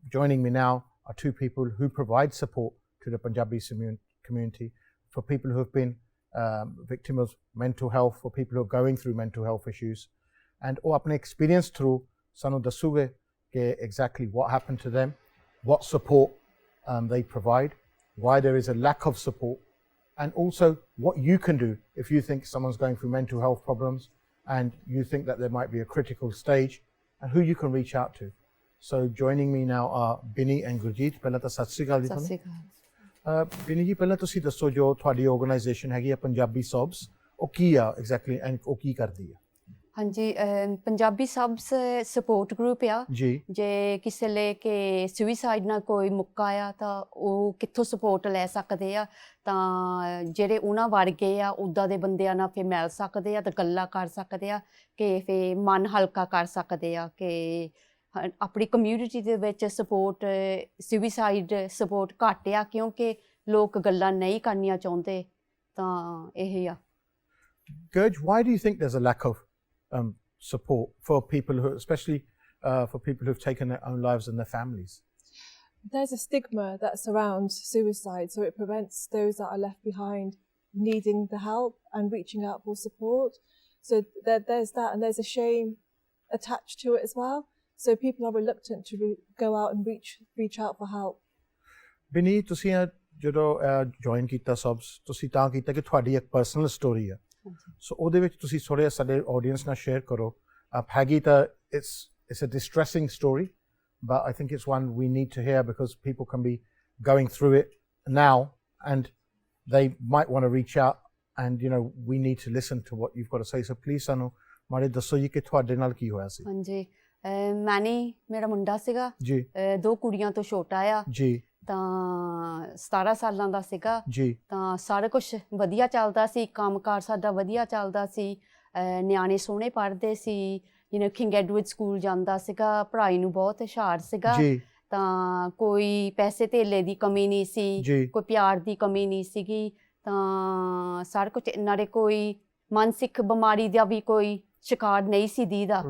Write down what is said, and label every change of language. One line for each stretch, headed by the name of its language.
English: joining me now are two people who provide support to the Punjabi community for people who have been victims of mental health, for people who are going through mental health issues, and
Punjabi: ਉਹ ਆਪਣੇ
English: experience through
Punjabi: ਸਾਨੂੰ ਦੱਸੂਗੇ ਕਿ
English: exactly what happened to them, what support they provide, why there is a lack of support, and also what you can do if you think someone's going through mental health problems and you think that there might be a critical stage, and who you can reach out to. So joining me now are Binnie and Gurj.
Punjabi: ਪਹਿਲਾਂ ਤਾਂ ਸਤਿ ਸ਼੍ਰੀ ਅਕਾਲ ਜੀ ਤੁਹਾਨੂੰ। Binnie ਜੀ, ਪਹਿਲਾਂ ਤੁਸੀਂ ਦੱਸੋ ਜੋ ਤੁਹਾਡੀ ਆਰਗੇਨਾਈਜੇਸ਼ਨ ਹੈਗੀ ਆ ਪੰਜਾਬੀ ਸਬਸ, ਉਹ ਕੀ ਆ ਐਗਜ਼ੈਕਟਲੀ ਐਂਡ ਉਹ ਕੀ ਕਰਦੀ ਆ? ਹਾਂਜੀ, ਪੰਜਾਬੀ ਸਬਸ ਸਪੋਰਟ ਗਰੁੱਪ ਆ ਜੀ। ਜੇ ਕਿਸੇ ਲਈ ਕਿ ਸੁਇਸਾਈਡ ਨਾਲ ਕੋਈ ਮੁੱਕਾ ਆ ਤਾਂ ਉਹ ਕਿੱਥੋਂ ਸਪੋਰਟ ਲੈ ਸਕਦੇ ਆ, ਤਾਂ ਜਿਹੜੇ ਉਹਨਾਂ ਵਰਗੇ ਆ ਉੱਦਾਂ ਦੇ ਬੰਦਿਆਂ ਨਾਲ ਫਿਰ ਮਿਲ ਸਕਦੇ ਆ ਤੇ ਗੱਲਾਂ ਕਰ ਸਕਦੇ ਆ ਕਿ ਫਿਰ ਮਨ ਹਲਕਾ ਕਰ ਸਕਦੇ ਆ ਕਿ ਆਪਣੀ ਕਮਿਊਨਿਟੀ ਦੇ ਵਿੱਚ ਸਪੋਰਟ ਸੁਇਸਾਈਡ ਸਪੋਰਟ ਘੱਟ ਆ ਕਿਉਂਕਿ ਲੋਕ ਗੱਲਾਂ ਨਹੀਂ ਕਰਨੀਆਂ ਚਾਹੁੰਦੇ, ਤਾਂ ਇਹ ਆ।
English: Gurj, why do you think there's a lack of support for people who, especially for people who've taken their own lives and their families? There's a stigma that surrounds suicide, so it prevents those that are left behind needing the help and reaching out for support. So there's that, and there's a shame attached to it as well. So people are reluctant to go out and reach out for help.
Punjabi: Binnie, ਤੁਸੀਂ ਜਦੋਂ join ਕੀਤਾ subs, ਤੁਸੀਂ ਤਾਂ ਕੀਤਾ ਕਿ ਤੁਹਾਡੀ ਇੱਕ personal story ਆ, ਸੋ ਉਹਦੇ ਵਿੱਚ ਤੁਸੀਂ ਥੋੜ੍ਹਾ ਸਾਡੇ ਆਡੀਅנס ਨਾਲ ਸ਼ੇਅਰ ਕਰੋ। ਹੈਗੀ ਤਾਂ
English: it's a distressing story, but I think it's one we need to hear because people can be going through it now and they might want to reach out, and we need to listen to what you've got to say. So please
Punjabi: ਸਾਨੂੰ ਮਾੜੇ ਦੱਸੋ ਜੀ ਕਿ ਤੁਹਾਡੇ ਨਾਲ ਕੀ ਹੋਇਆ ਸੀ। ਹਾਂਜੀ, ਮੈਨੀ ਮੇਰਾ ਮੁੰਡਾ ਸੀਗਾ ਜੀ, 2 ਕੁੜੀਆਂ ਤੋਂ ਛੋਟਾ ਆ ਜੀ, ਤਾਂ 17 ਸਾਲਾਂ ਦਾ ਸੀਗਾ ਜੀ, ਤਾਂ ਸਾਰਾ ਕੁਛ ਵਧੀਆ ਚੱਲਦਾ ਸੀ, ਕੰਮਕਾਰ ਸਾਡਾ ਵਧੀਆ ਚੱਲਦਾ ਸੀ, ਨਿਆਣੇ ਸੋਹਣੇ ਪੜ੍ਹਦੇ ਸੀ, ਕਿੰਗ ਐਡਵਰਡ ਸਕੂਲ ਜਾਂਦਾ ਸੀਗਾ, ਪੜ੍ਹਾਈ ਨੂੰ ਬਹੁਤ ਹੁਸ਼ਿਆਰ ਸੀਗਾ, ਤਾਂ ਕੋਈ ਪੈਸੇ ਧੇਲੇ ਦੀ ਕਮੀ ਨਹੀਂ ਸੀ, ਕੋਈ ਪਿਆਰ ਦੀ ਕਮੀ ਨਹੀਂ ਸੀਗੀ, ਤਾਂ ਸਾਰਾ ਕੁਛ ਨਾਲੇ ਕੋਈ ਮਾਨਸਿਕ ਬਿਮਾਰੀ ਦਾ ਵੀ ਕੋਈ ਸ਼ਿਕਾਰ ਨਹੀਂ ਸੀ ਦੀਦਾ।